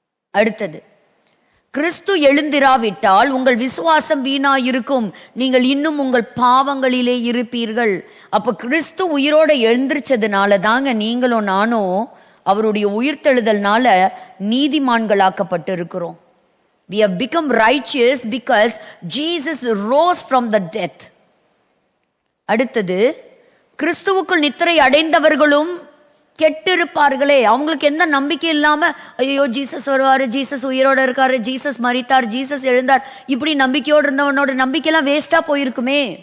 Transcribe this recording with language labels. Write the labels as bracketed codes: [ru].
[ta] அடுத்தது, கிறிஸ்து எழுந்திராவிட்டால் உங்கள் விசுவாசம் வீணாயிருக்கும், நீங்கள் இன்னும் உங்கள் பாவங்களிலே இருப்பீர்கள். அப்ப கிறிஸ்து உயிரோட எழுந்திரிச்சதுனால தாங்க நீங்களும் நானும் அவருடைய உயிர்த்தெழுதல்னால நீதிமான்களாக்கப்பட்டு இருக்கிறோம். [en] We have become righteous because Jesus rose from the death. [ta] அடுத்தது, கிறிஸ்துவுக்குள் நித்திரை அடைந்தவர்களும் கெட்டிருப்பார்களே. அவங்களுக்கு எந்த நம்பிக்கை இல்லாம ஐயோ ஜீசஸ் வருவாரு, ஜீசஸ் உயிரோட இருக்காரு, ஜீசஸ் மரித்தார், ஜீசஸ் எழுந்தார், இப்படி நம்பிக்கையோடு இருந்தவனோட நம்பிக்கையெல்லாம் வேஸ்டா போயிருக்குமே.